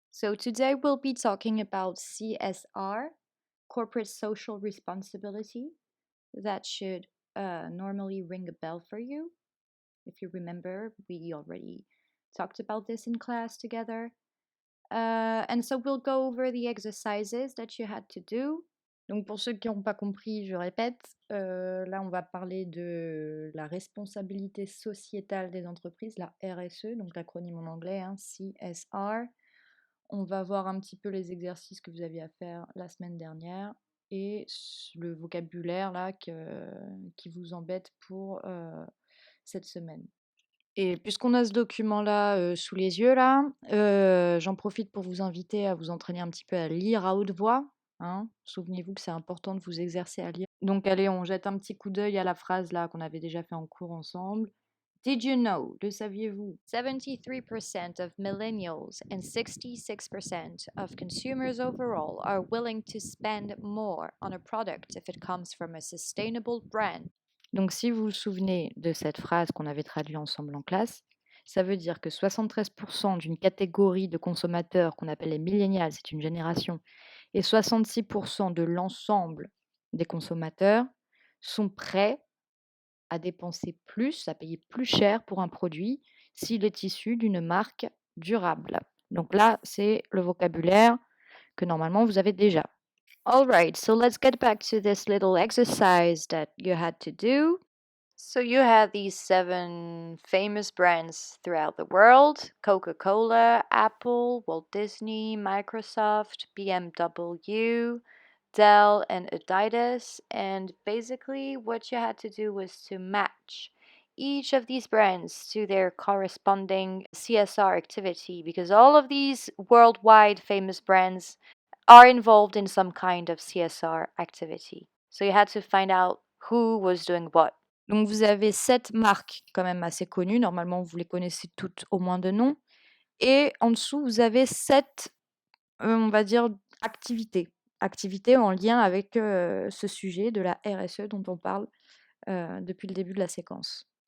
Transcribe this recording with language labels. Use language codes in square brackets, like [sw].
[en] So today we'll be talking about CSR, corporate social responsibility. That should normally ring a bell for you. If you remember, we already talked about this in class together. And so we'll go over the exercises that you had to do. [fr] Donc pour ceux qui n'ont pas compris, je répète, là on va parler de la responsabilité sociétale des entreprises, la RSE, donc l'acronyme en anglais, hein, CSR. On va voir un petit peu les exercices que vous aviez à faire la semaine dernière et le vocabulaire là qui vous embête pour cette semaine. Et puisqu'on a ce document-là sous les yeux, là, j'en profite pour vous inviter à vous entraîner un petit peu à lire à haute voix. Hein. Souvenez-vous que c'est important de vous exercer à lire. Donc allez, on jette un petit coup d'œil à la phrase là qu'on avait déjà fait en cours ensemble. [en] Did you know, [fr] le saviez-vous? [en] 73% of millennials and 66% of consumers overall are willing to spend more on a product if it comes from a sustainable brand. [fr] Donc si vous vous souvenez de cette phrase qu'on avait traduite ensemble en classe, ça veut dire que 73% d'une catégorie de consommateurs qu'on appelle les millennials, c'est une génération, et 66% de l'ensemble des consommateurs sont prêts à dépenser plus, à payer plus cher pour un produit s'il est issu d'une marque durable. Donc là, c'est le vocabulaire que normalement vous avez déjà. [en] All right, so let's get back to this little exercise that you had to do. So you had these 7 famous brands throughout the world: Coca-Cola, Apple, Walt Disney, Microsoft, BMW, Dell, and Adidas. And basically, what you had to do was to match each of these brands to their corresponding CSR activity, because all of these worldwide famous brands are involved in some kind of CSR activity. So you had to find out who was doing what. [fr] Donc vous avez 7 marques quand même assez connues, normalement vous les connaissez toutes au moins de nom, et en dessous vous avez 7, on va dire, activités en lien avec ce sujet de la RSE dont on parle depuis le début de la séquence.